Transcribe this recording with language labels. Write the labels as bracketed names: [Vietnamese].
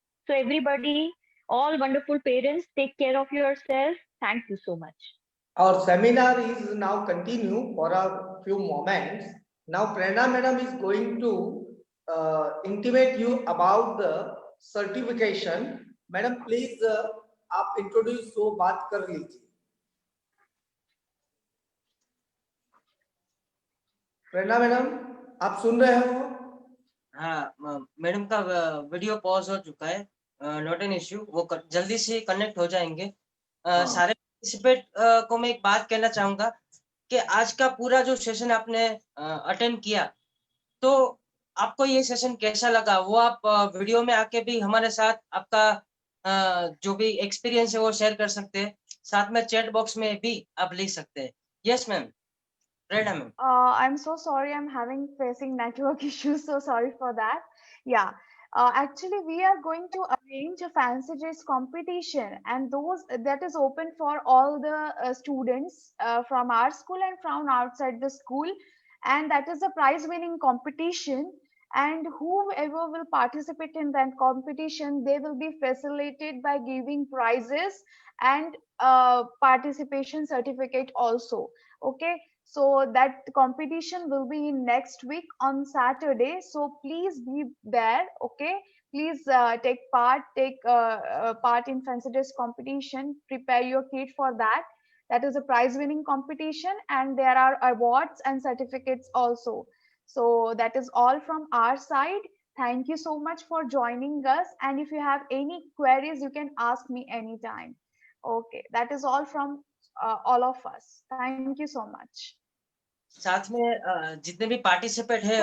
[English] So everybody, all wonderful parents, take care of yourself. Thank you so much. Our seminar is now continue for a few moments. Now Prerna madam is going to intimate you about the certification. [Hindi] Madam please आप introduce तो बात कर लीजिए. प्रेरणा madam आप सुन रहे हो? हाँ madam का वीडियो पॉज हो चुका है, [English] not an issue, [Hindi] वो जल्दी से कनेक्ट हो जाएंगे। सारे पार्टिसिपेट को मैं एक बात कहना चाहूंगा कि आज का पूरा जो सेशन आपने अटेंड किया, तो आपको ये सेशन कैसा लगा वो आप वीडियो में आके भी हमारे साथ आपका जो भी एक्सपीरियंस है वो शेयर कर सकते हैं, साथ में चैट बॉक्स में भी आप लिख सकते हैं। [English] Yes ma'am, Prerna ma'am. I'm so sorry, I'm facing network issues, so sorry for that. Yeah. Actually, we are going to arrange a fancy dress competition, and those that is open for all the students from our school and from outside the school, and that is a prize winning competition. And whoever will participate in that competition, they will be facilitated by giving prizes and participation certificate also. Okay, so that competition will be in next week on Saturday, so please be there. Okay, please take part in fancy dress competition, prepare your kit for that. That is a prize winning competition, and there are awards and certificates also. So that is all from our side. Thank you so much for joining us, and if you have any queries, you can ask me anytime. Okay, that is all from all of us. Thank you so much. [Hindi] साथ में जितने भी participate है